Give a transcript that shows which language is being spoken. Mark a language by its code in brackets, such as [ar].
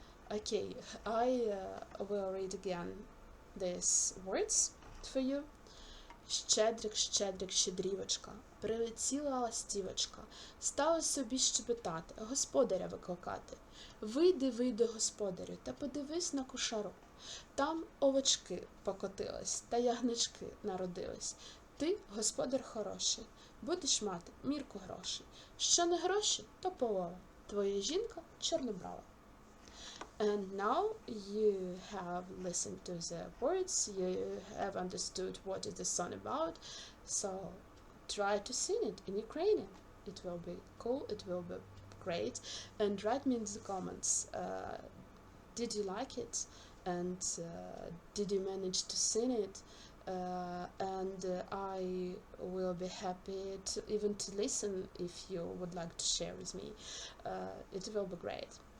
[en] Okay, I will read again these words for you. [uk] Щедрик, щедрик, щедрівочка, прилетіла ластівочка, стала собі щебетати, господаря викликати. Вийди, вийди, господарю, та подивись на кошару. Там овечки покотились, та ягнички народились. Ти, господар хороший, будеш мати мірку грошей. Що не гроші, то полова. Твоя жінка чорнобрава. [en] And now you have listened to the words, you have understood what is the song about, so try to sing it in Ukrainian. It will be cool, it will be great, and write me in the comments, did you like it, and did you manage to sing it, and I will be happy to even to listen if you would like to share with me. It will be great.